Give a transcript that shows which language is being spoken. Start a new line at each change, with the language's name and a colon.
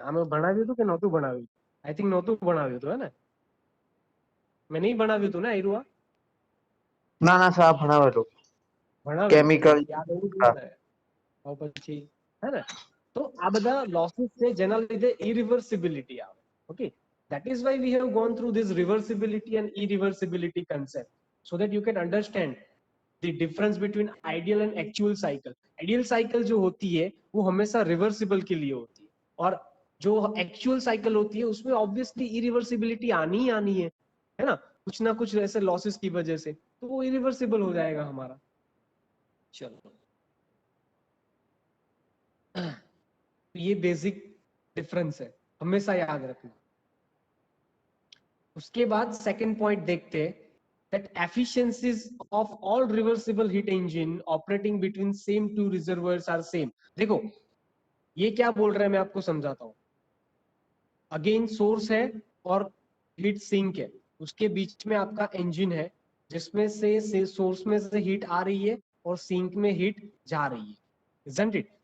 Gujarati: આમાં ભણાવ્યું હતું કે નહોતું ભણાવ્યું?
English: I think
Gujarati: નહોતું ભણાવ્યું હતું, હે ને? મેં નહીં ભણાવ્યું હતું ને આયરુઆ? ના ના સર આ ભણાવેલું ભણાવ્યું તો કેમિકલ. યાદ હોવું હા. જોઈએ ને. પછી હે ને, તો આ બધા લોસીસ છે જેના લીધે ઇરિવર્સિબિલિટી આવે.
English: Okay, that is why we have gone through this reversibility and irreversibility concept, so that you can understand the difference between ideal and actual cycle.
Hindi: Ideal cycle जो होती है वो हमेशा रिवर्सिबल के लिए होती है, और जो एक्चुअल साइकिल होती है उसमें ऑब्वियसली इरिवर्सिबिलिटी आनी ही आनी है ना, कुछ ना कुछ ऐसे लॉसेस की वजह से, तो वो इरिवर्सिबल हो जाएगा हमारा. चलो, ये बेसिक डिफरेंस है, हमेशा याद रखना. उसके बाद सेकंड पॉइंट देखते हैं,
English: that efficiencies of all reversible heat engine operating between same two reservoirs are same.
Hindi: देखो ये क्या बोल रहे हैं, मैं आपको समझाता हूं. अगेन सोर्स है और हीट सिंक है, उसके बीच में आपका इंजन है जिसमें से सोर्स में से हीट आ रही है और सिंक में हीट जा रही है,
English: isn't it?